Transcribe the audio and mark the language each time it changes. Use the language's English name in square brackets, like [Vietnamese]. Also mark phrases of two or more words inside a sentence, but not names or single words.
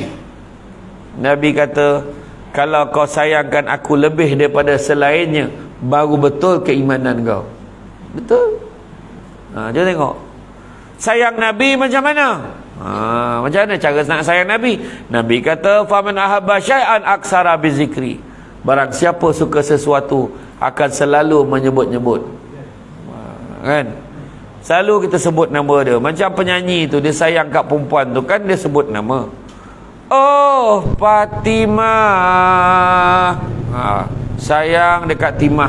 [Malay] Nabi kata, kalau kau sayangkan aku lebih daripada selainnya, baru betul keimanan kau. Betul? Jom tengok. Sayang Nabi macam mana? Macam mana cara nak sayang Nabi? Nabi kata, [Arabic] فمن أحب شيئا أكثر بذكره. [Malay] Barang siapa suka sesuatu akan selalu menyebut-nyebut. Kan? Selalu kita sebut nama dia. Macam penyanyi tu, dia sayang kat perempuan tu kan, dia sebut nama. Oh, Fatimah. Sayang dekat Timah.